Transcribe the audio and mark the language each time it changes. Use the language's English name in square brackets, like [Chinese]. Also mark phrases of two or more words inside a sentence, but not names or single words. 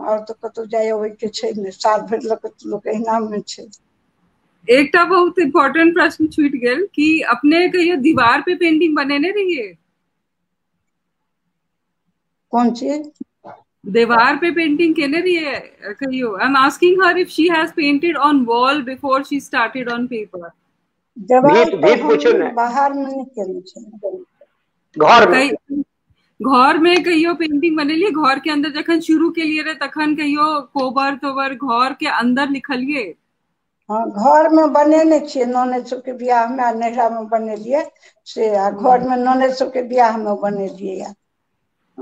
[Maithili] और तऽ कतहु जाय अबै के छै ने, साल भरि लोक एहिना में छै। एकटा बहुत इम्पोर्टेंट प्रश्न छूटि गेल कि अपने कहियो दीवार पे पेंटिंग बनेने रहिए? कोन चीज? दीवार पे पेंटिंग केने रहिए कहियो? [English] I am asking her if she has painted on wall before she started on paper. [Maithili] देवाल पर पूछो हम ने, बाहर में नहीं केने छलहुँ, घर में। घर में कहियो पेंटिंग बनेलिए? घर के अंदर जखन शुरू के लिए रहे तखन कहियो कोबर तोबर घर के अंदर लिखलिए? हाँ, घर में बनेने छियै, ननैद सबके बियाह में, नैहरा में बनेलियै से, आ घर में ननैद सबके बियाह में बनेलियै।